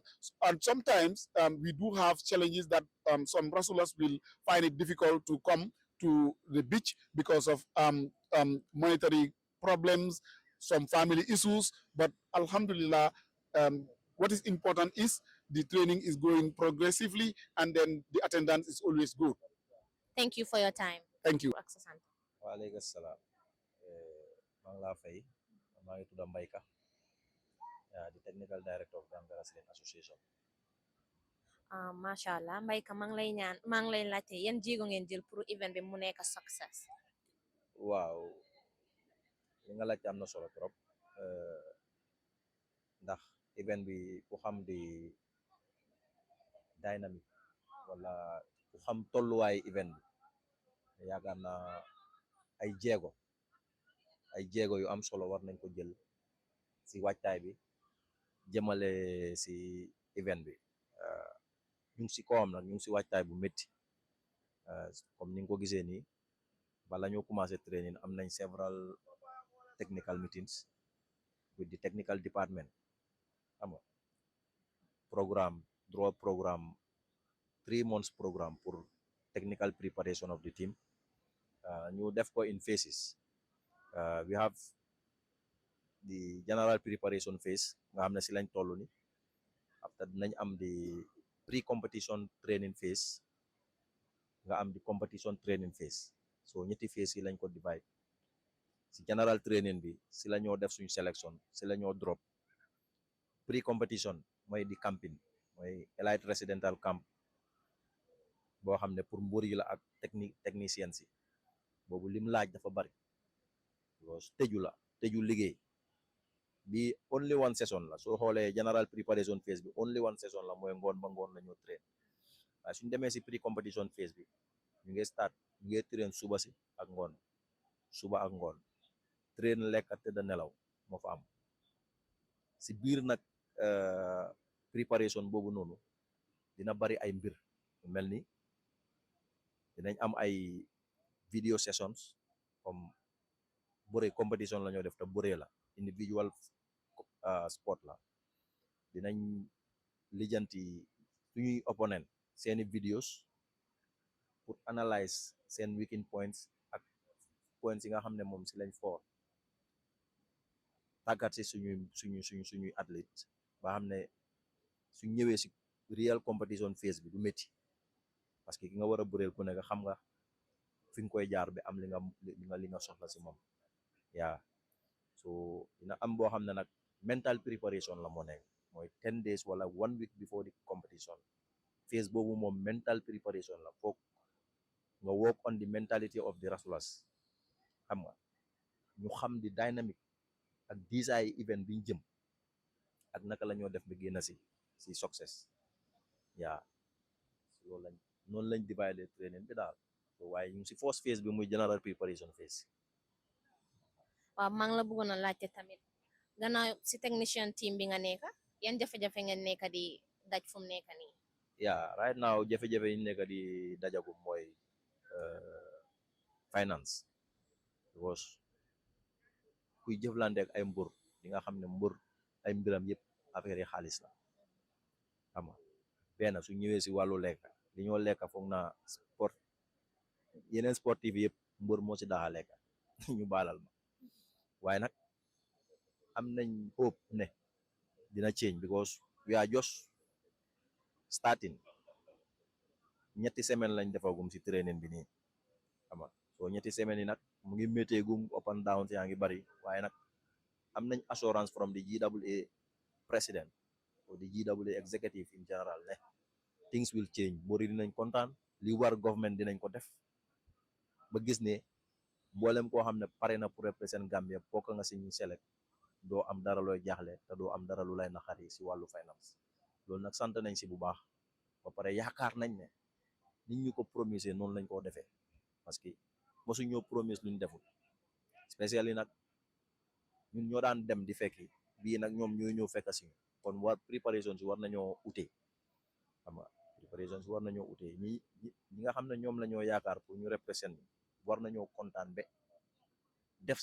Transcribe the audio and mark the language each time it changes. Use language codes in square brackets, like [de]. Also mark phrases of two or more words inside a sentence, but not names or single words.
[en] And sometimes we do have challenges that some wrestlers will find it difficult to come to the beach because of monetary problems, some family issues. But Alhamdulillah, what is important is the training is going progressively, and then the attendance is always good. Thank you for your time. Thank you. [wo] ak sa sant. waaleykum salaam maa ngi laa fay maa ngi tudd Mbayka di [en] technical director of Gambia Wrestling Association. [ar] ما شاء الله [wo] Mbayka maa ngi lay laajte yan jéego ngeen jël pour event bi mu nekk success. waaw li nga laajte am na solo trop ndax event bi ku xam di dynamique wala ku xam tolluwaay event bi yaakaar naa ay jéego yu am solo war nañ ko jël si waajtaay bi jëmale si event bi ñu ngi si kawam nag ñu ngi si waajtaay bu métti comme ni nga ko gisee nii bala ñoo commencé training am nañ [en] several technical meetings with the technical department [wo] xam nga [en] draw programme 3 months programme [wo] pour [en] technical preparation of the team [wo] ñu def ko [en] in phases. We have the general preparation phase [wo] nga xam ne si lañ toll ni [en] after [wo] dinañ am [en] the pre-competition training phase [wo] nga am [en] the competition training phase so [wo] ñetti phase yi lañ ko divide si [en] general training [wo] bi si la ñoo def suñu selection si la ñoo drop pre-competition mooy di camping mooy [en] elite residential camp [wo] boo xam ne pour mbër yi la ak technicien si boobu lim laaj dafa bari because tëju liggéey bi [en] only one session [wo] la soo xoolee [en] general preparation phase [wo] bi [en] only one session [wo] la mooy ngoon ba ngoon la ñoo train waaye suñ demee si [en] pre-competition phase [wo] bi ñu ngi train suba si ak ngoon train lekk ak tëdd nelaw moo fa am si biir nag preparation boobu noonu dina bari ay mbir mel ni dinañ am ay [en] video sessions [wo] comme bëre competition la ñoo def te bëre la [en] individual sport [wo] la dinañ lijjanti suñuy opponent seeni videos [fr] pour analyse [wo] seen [en] weakening points [wo] ak points yi nga xam ne moom si lañ for tàggat si suñuy athlète ba xam ne suñ ñëwee si [en] real competition phase [wo] bi du métti [fr] parce que [wo] ki nga war a bëreel ku nekk xam nga fi nga koy jaar bi am li nga soxla si moom yaa so dina am boo xam ne nag [en] mental preparation [wo] la moo nekk mooy [en] 10 days [wo] wala [en] 1 week before the competition phase [wo] boobu moom [en] mental preparation [wo] la foog nga [en] work on the mentality of the wrestlers [wo] xam nga ñu xam di dynamique ak diisaay event biñ jëm ak naka la ñoo def ba génn si success yaa loolu noonu lañ dividé training bi daal so waaye ñu ngi si [en] first phase [wo] bi muy [en] general preparation phase. [wo] waaw maa ngi la bëggoon a laajte tamit gannaaw si [en] technician team [wo] bi nga nekk yan jafe-jafe ngeen nekk di daj fu mu nekk nii. [en] right now [wo] jafe-jafe yi nekk di dajagum mooy finance because kuy jëflante ak ay mbër di nga xam ne mbër ay mbiram yëpp affaire yi xaalis la xam nga benn su ñëwee si wàllu lekk li ñoo lekk foog na sport yeneen sportif yëpp mbër moo si daaxa lekk ñu baalal ma waaye nag am nañ hope ne dina change [en] because we are just starting [wo] ñetti semaine lañ defagum si training bi nii xam nga so ñetti semaine yi nag mu ngi métteegum [en] up and down [wo] yaa ngi bari waaye nag am nañ [en] assurance from the GWA president or the GWA executive in general [wo] ne [en] things will change [wo] mbër yi dinañ kontaan li war government dinañ ko def ba gis ne mboolem koo xam ne pare na [fr] pour représenter [wo] Gambia bokk nga si ñu select doo am dara looy jaaxle te doo am dara lu lay naxari si wàllu finance loolu nag sant nañ si bu baax ba pare yaakaar nañ ne nit ñu ko promise noonu lañ koo defee [fr] parce que [wo] mosu ñoo promise luñ deful spécially nag ñun ñoo daan dem di fekki bii nag ñoom ñooy ñëw fekk si kon war préparation si war nañoo utee xam nga préparation si war nañoo utee ñi nga xam ne ñoom la ñoo yaakaar pour ñu représenter war nañoo kontaan be def sax luñ mënut.